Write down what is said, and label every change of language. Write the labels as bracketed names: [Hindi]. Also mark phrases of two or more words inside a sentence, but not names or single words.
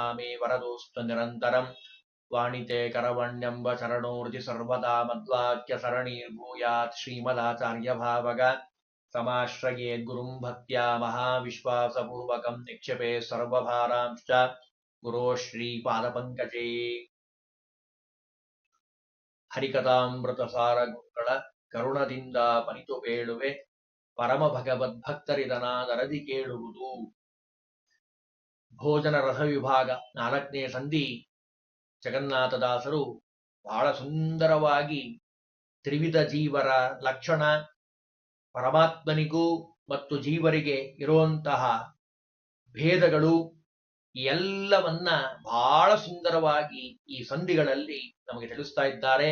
[Sanskrit] मे वरदोऽस्तु निरन्तरं वाणिते करवण्यम्ब चरणोर्जि सर्वदा मद्वाक्यसरणीर्भूयात् श्रीमदाचार्यभावग समाश्रयेद्गुरुं भक्त्या महाविश्वासपूर्वकं निक्षेपे सर्वभारांश्च गुरो श्रीपादपङ्कजे [Kannada] ಹರಿಕಥಾಮೃತಸಾರ ಗುರುಗಳ ಕರುಣದಿಂದ ಪನಿತು ಬೇಳುವೆ ಪರಮ ಭಗವದ್ಭಕ್ತರಿದನಾದರದಿ ಕೇಳುವುದು. ಭೋಜನ ರಸ ವಿಭಾಗ 4ನೇ ಸಂಧಿ. ಜಗನ್ನಾಥದಾಸರು ಬಹಳ ಸುಂದರವಾಗಿ ತ್ರಿವಿಧ ಜೀವರ ಲಕ್ಷಣ, ಪರಮಾತ್ಮನಿಗೂ ಮತ್ತು ಜೀವರಿಗೆ ಇರುವಂತಹ ಭೇದಗಳು ಎಲ್ಲವನ್ನ ಬಹಳ ಸುಂದರವಾಗಿ ಈ ಸಂಧಿಗಳಲ್ಲಿ ನಮಗೆ ತಿಳಿಸ್ತಾ ಇದ್ದಾರೆ.